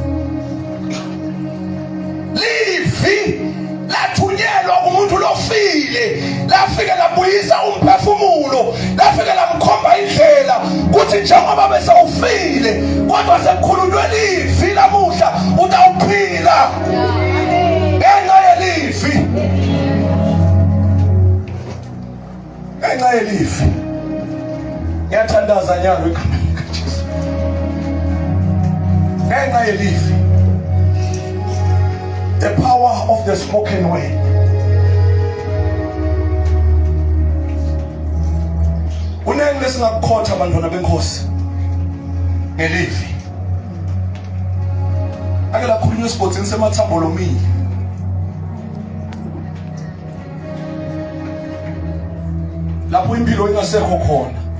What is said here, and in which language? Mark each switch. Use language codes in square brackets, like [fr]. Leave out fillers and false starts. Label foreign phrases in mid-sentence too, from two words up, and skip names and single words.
[ss] Livi lathunyelwa kumuntu lofile, lafika labuyisa umphefumulo, lafika lamkhomba indlela kuthi njengoba besawufile kodwa sekukhulunywe livi lamuhla utawuphila. Ngenxa yelivi, ngenxa yelivi. Ngiyathandaza nyalo igama likaJesu. Ngenxa yelivi, [en] the power of the spoken word. [ss] Kunenge lesingakukhotha abantwana benkosi ngelivi. Ake lakhulunywa esigodini semathambo lomile. Lapho impilo ingasekho khona.